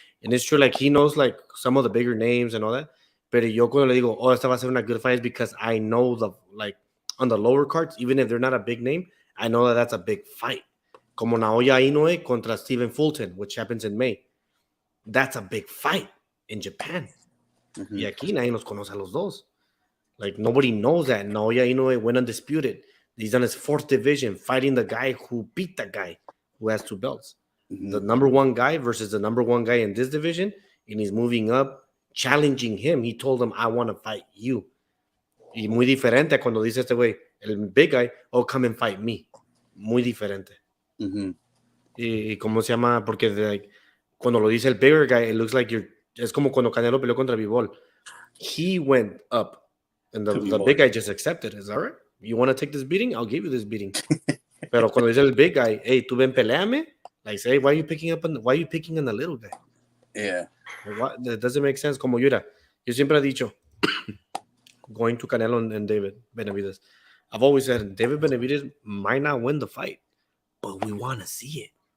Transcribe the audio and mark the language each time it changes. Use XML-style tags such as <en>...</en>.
<en>And it's true, like, he knows, like, some of the bigger names and all that.</en> <es>Pero yo cuando le digo, esta va a ser una</es> <en>good fight, is because I know like, on the lower cards, even if they're not a big name, I know that that's a big fight. Como Naoya Inoue contra Stephen Fulton, which happens in May. That's a big fight in Japan.</en> <es>Y aquí nadie nos conoce a los dos.</es> <en>Like, nobody knows that. Naoya Inoue went undisputed. He's on his 4th division, fighting the guy who beat the guy who has 2 belts. The number 1 guy versus the number 1 guy in this division, and he's moving up, challenging him. He told him, I want to fight you.</en> <es>Y muy diferente cuando dice este güey, el big guy,</es> <en>oh, come and fight me.</en> <es>Muy diferente. Y cómo se llama, porque like, cuando lo dice el bigger guy,</es> <en>it looks like</en> <es>es como cuando Canelo peleó contra Bivol.</es> <en>He went up, and the big guy just accepted. Is that right? You want to take this beating? I'll give you this beating.</en> <es>Pero cuando dice el big guy, hey, tú ven, peleame.</es> <en>Like, say, why are you picking on the little guy? Yeah. Like, that doesn't make sense.</en> <es>Como yo siempre he dicho,</es> <en>going to Canelo and David Benavidez, I've always said David Benavidez might not win the fight, but we want to see it.</en>